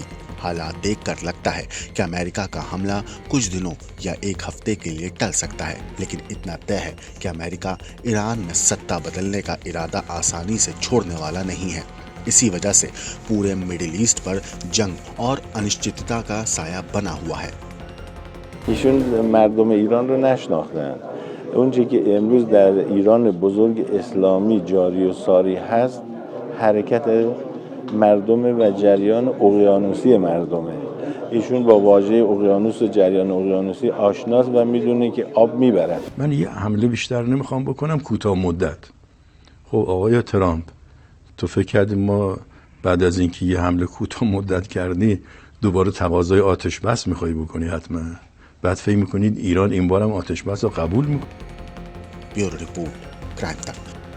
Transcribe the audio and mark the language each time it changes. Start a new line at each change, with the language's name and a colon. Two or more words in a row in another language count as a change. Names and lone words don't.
Hindi: हालात देखकर लगता है कि अमेरिका का हमला कुछ दिनों या 1 हफ्ते के लिए टल सकता है, लेकिन इतना तय है कि अमेरिका ईरान में सत्ता बदलने का इरादा आसानी से छोड़ने वाला नहीं है। इसी वजह से पूरे मिडिल ईस्ट पर जंग और अनिश्चितता का साया बना हुआ है।
Persian: مردم ایران رو نشناختن. اونچه که امروز در ایران بزرگ اسلامی جاری و ساری هست حرکت مردم و جریان اقیانوسی مردمه. ایشون با واژه اقیانوس و جریان اقیانوسی آشناست و میدونه که آب میبرد. من یه حمله بیشتر نمیخوام بکنم، کوتاه مدت. خب آقای ترامپ، تو فکر کردی ما بعد از اینکه یه حمله کوتاه مدت کردی دوباره تقاضای آتش بس میخوای بکنی؟ حتما بعد فکر میکنید ایران این بارم آتش بس رو قبول میکنه؟
English: bureau report
Hindi: क्राइम तक।